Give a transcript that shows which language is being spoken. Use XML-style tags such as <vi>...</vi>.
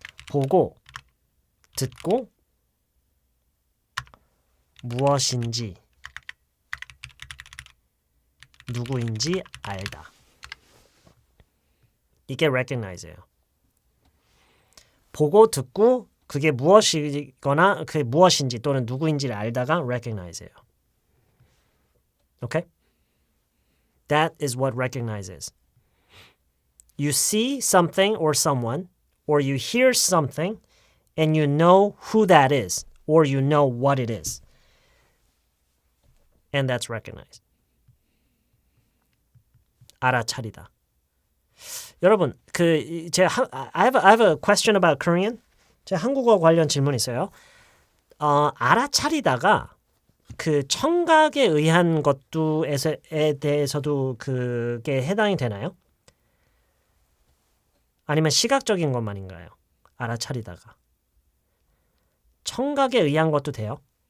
<ko>보고 듣고 무엇인지 누구인지 알다. 이게 recognize예요. 보고 듣고 그게 무엇이거나 그게 무엇인지 또는 누구인지를 알다가 recognize예요.</ko> <en>Okay? That is what recognize is. You see something or someone, or you hear something, and you know who that is, or you know what it is. And that's recognize.</en> <ko>알아차리다.</ko> <en>여러분, I have a question about Korean.</en> <ko>제 한국어 관련 질문 있어요. 알아차리다가 그 청각에 의한 것도에 대해서도 그게 해당이 되나요? 아니면 시각적인 것만인가요? 알아차리다가. 청각에 의한 것도 돼요?</ko>